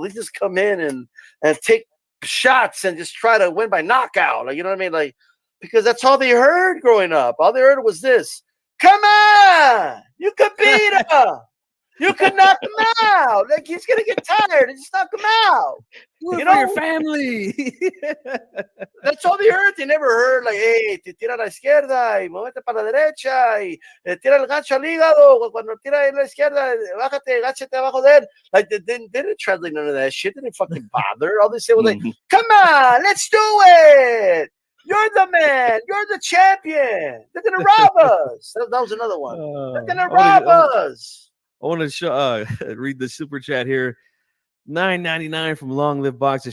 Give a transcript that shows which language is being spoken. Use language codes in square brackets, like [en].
[en] They just come in and take shots and just try to win by knockout." Like, you know what I mean? Like, because that's all they heard growing up. All they heard was this: "Come on, you could beat him. You could knock him out. Like, he's gonna get tired and just knock him out." Do it for your family. That's all they heard. They never heard like, [es] "Hey, te tira a la izquierda y muévete para la derecha y tira el gancho al hígado. Cuando tira a la izquierda, bájate, gáchate abajo de él." [en] Like, they didn't translate none of that shit. They didn't fucking bother. All they said was like, "Come on, let's do it. You're the man. You're the champion. They're gonna rob us." That was another one. They're gonna rob us. I want to show read the super chat here. $9.99 from Long Live Boxing.